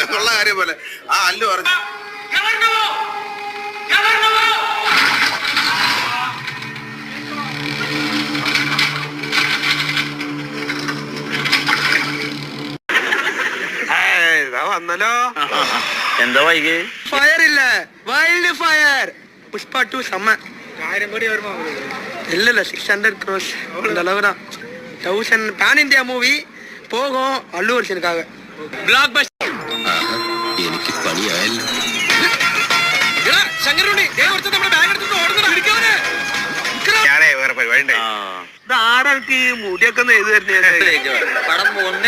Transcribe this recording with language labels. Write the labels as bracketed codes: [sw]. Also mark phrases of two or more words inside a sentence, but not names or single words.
[ml] ഉള്ള കാര്യം പോലെ ആ അല്ലു പറഞ്ഞു. വന്നല്ലോ. എന്താ വൈകി? ഫയർ ഇല്ല, [en] wild fire. [ml] പുഷ്പ 2 செம்ம. [ta] இல்ல 600 crores அந்த அளவு தான். 1000 [en] pan India movie [ta] போகும் அல்லு அர்ஜுனுக்காக. [ml] ബ്ലോക്ക് ബസ്റ്റർ. എനിക്ക് പണിയായല്ലോ. ഞാനേ വേറെ പരിപാടി. ആരാൾക്ക് ഈ മുടിയൊക്കെ എഴുതി തരുന്നേ? പടം 1